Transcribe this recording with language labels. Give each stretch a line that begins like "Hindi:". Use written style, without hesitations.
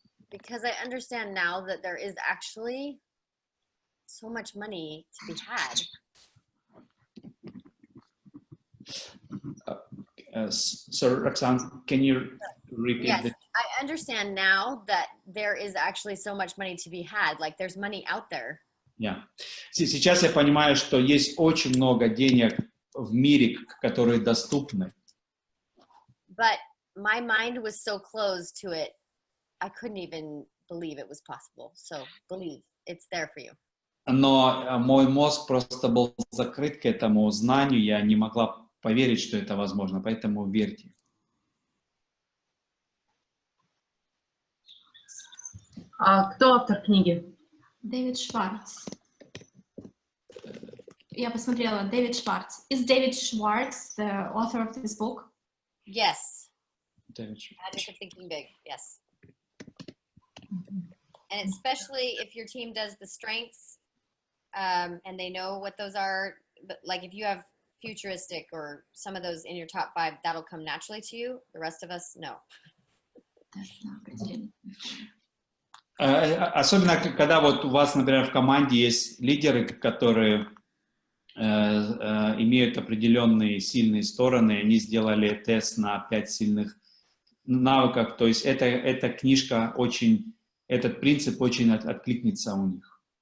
English: Because I understand now that there is actually so much money to be had. So, Roxanne, can you repeat? Yes, I understand now that there is actually so much money to be had. Like there's money out there. Yeah.
Russian: Сейчас я понимаю, что есть очень много денег в мире, которые доступны.
English: But my mind was so closed to it, I couldn't even believe it was possible. So believe, it's there for you.
Russian: Но мой мозг просто был закрыт к этому знанию, я не могла поверить, что это возможно, поэтому верьте. Кто автор книги? Дэвид Шварц. Я посмотрела, Дэвид Шварц.
English: Is David Schwartz the author of this book? Yes. David Schwartz. Magic of Thinking Big, yes. And especially if your team does the strengths and they know what those are, but like if you have futuristic or some of those in your top 5, that'll come naturally to you. The rest of us, no.
Russian: Особенно, когда вот у вас, например, в команде есть лидеры, которые имеют определенные сильные стороны, они сделали тест на 5 сильных навыков, то есть эта книжка очень, этот принцип очень откликнется у них.